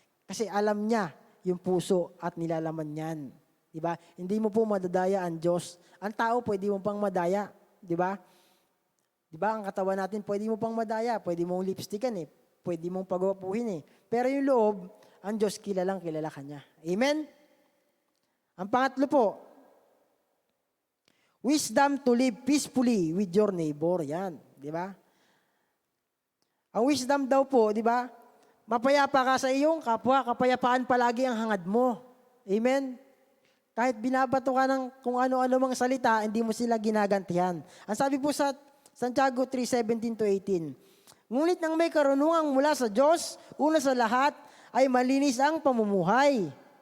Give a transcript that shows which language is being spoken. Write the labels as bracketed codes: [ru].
[tl] Kasi alam niya yung puso at nilalaman niyan. Diba? Hindi mo po madadaya ang Diyos. Ang tao, pwede mo pang madaya. Diba? Diba? Ang katawan natin, pwede mo pang madaya. Pwede mong lipstickan eh. Pwede mong pagwapuhin eh. Pero yung loob, ang Diyos, kilala ka niya. Amen? Ang pangatlo po, [en] wisdom to live peacefully with your neighbor. [tl] Yan. Diba? Ang wisdom daw po, diba? Mapayapa ka sa iyong kapwa, kapayapaan palagi ang hangad mo. Amen? Kahit binabato ka ng kung ano-ano mga salita, hindi mo sila ginagantihan. Ang sabi po sa Santiago 3:17-18, ngunit nang may karunungang mula sa Diyos, una sa lahat ay malinis ang pamumuhay.